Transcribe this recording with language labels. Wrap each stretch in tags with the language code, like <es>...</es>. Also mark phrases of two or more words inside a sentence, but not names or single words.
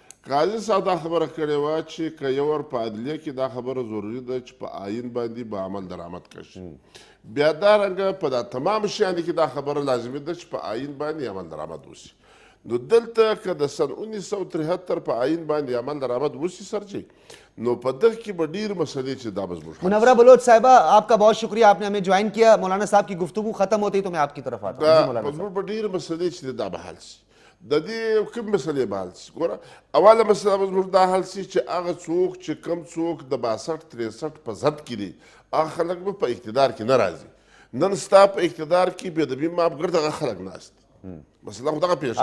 <ps>قاضي صاحب دا خبره کړې وه چې که یو ور په عدلیه کې دا خبره ضروري ده چې په آیین باندې به عمل درآمد کړي بیا دا رنګه په دا تمام شیانو کې دا خبره لازمي ده چې په آیین باندې عمل درآمد وشي نو دلته که د سن 1973 په آیین باندې عمل درآمد وشي سرجي نو په دغه کې به ډېر مسئلې چې دا به زموږ</ps> <ur>منورہ بلوچ صاحبہ آپ کا بہت شکریہ آپ نے ہمیں جوائن کیا مولانا صاحب کی گفتگو ختم ہوتی تو میں آپ کی طرف آتا ہوں جی مولانا</ur> <ps>زموږ به ډېر مسئلې چې دا به حل شي د دې کوم مسئلې به حل شي ګوره اوله مسله به زموږ دا حل شي چې هغه څوک چې کم څوک د 62-63 په ضد کې دي هغه خلک به په اقتدار کې نه راځي نن ستا په اقتدار کې بېدبي مابګرد هغه خلک ناست مثلا خو دغه پیښه</ps>